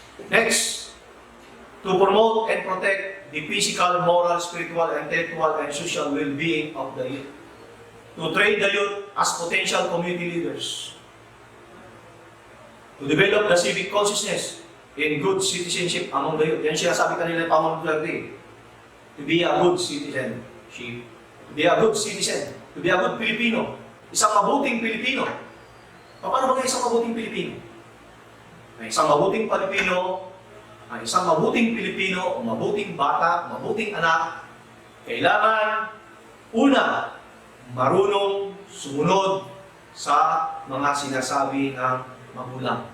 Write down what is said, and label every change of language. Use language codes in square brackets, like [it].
[en] Next, to promote and protect the physical, moral, spiritual, intellectual, and social well-being of the youth. To train the youth as potential community leaders. To develop the civic consciousness in good citizenship among the youth. [tl] Yan siya sabi kanila ng Pangulong Duterte. [en] To be a good citizenship. To be a good citizen. To be a good Filipino. [tl] Isang mabuting Pilipino. Paano ba isang mabuting Pilipino? Isang mabuting Pilipino, isang mabuting Pilipino, o mabuting bata, mabuting anak, kailangan, una, marunong sumunod sa mga sinasabi ng magulang.